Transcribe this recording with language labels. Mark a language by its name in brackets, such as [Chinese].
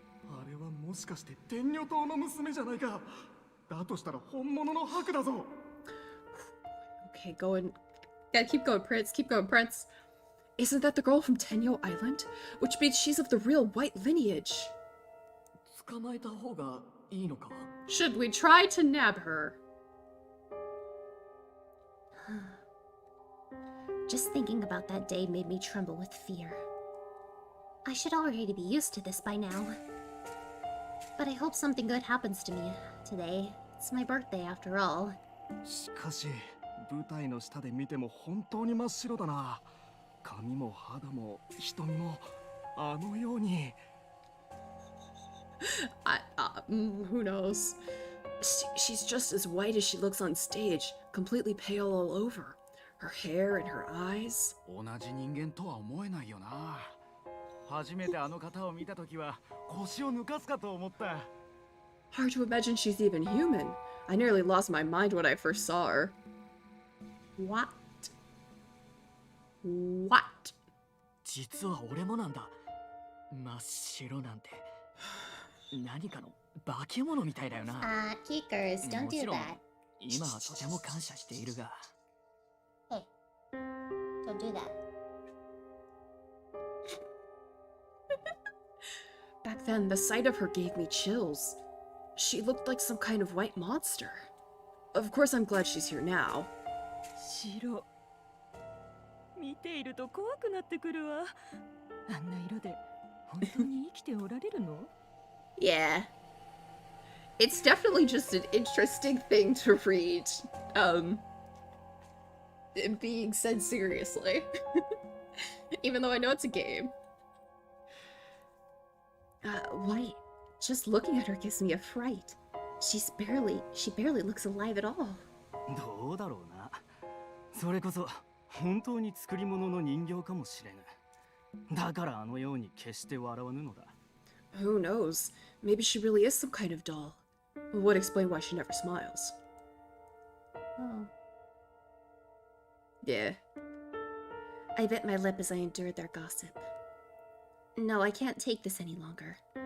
[Japanese] あれはもしかして天女島の娘じゃないか。だとしたら本物の白だぞ。 [English] Okay, going. Gotta keep going, Prince. Keep going, Prince. Isn't that the girl from Tenyo Island? Which means she's of the real white lineage. [Japanese] 捕まえた方がいいのか。 [English] Should we try to nab her? Just thinking about that day made me tremble with fear. I should already be used to this by now. But I hope something good happens to me today. It's my birthday after all. [Japanese] しかし舞台の下で見ても本当に真っ白だな。髪も肌も瞳もあのように。 [English] Who knows? She's just as white as she looks on stage, completely pale all over. Her hair and her eyes. [Japanese] 同じ人間とは思えないよな。初めてあの方を見たときは腰を抜かすかと思った。 [English] Hard to imagine she's even human. I nearly lost my mind when I first saw her. What? What? [Japanese] 実は俺もなんだ。真っ白なんて。何かの化け物みたいだよな。 [English] Keekers, don't [Japanese] もち [English] do [Japanese] ろん [English] that. [Japanese] 今はとても感謝しているが。 [English] Hey, don't do that. Back then, the sight of her gave me chills. She looked like some kind of white monster. Of course, I'm glad she's here now. [Japanese] 白見ていると怖くなってくるわ。あんな色で本当に生きておられるの？ [English] Yeah. It's definitely just an interesting thing to read, it being said seriously. Even though I know it's a game. White. Just looking at her gives me a fright. She barely looks alive at all. [Japanese] どうだろうな。それこそ本当に作り物の人形かもしれぬ。だからあのように決して笑わぬのだ。 [English] Who knows? Maybe she really is some kind of doll. Would explain why she never smiles. Oh. Yeah. I bit my lip as I endured their gossip. No, I can't take this any longer.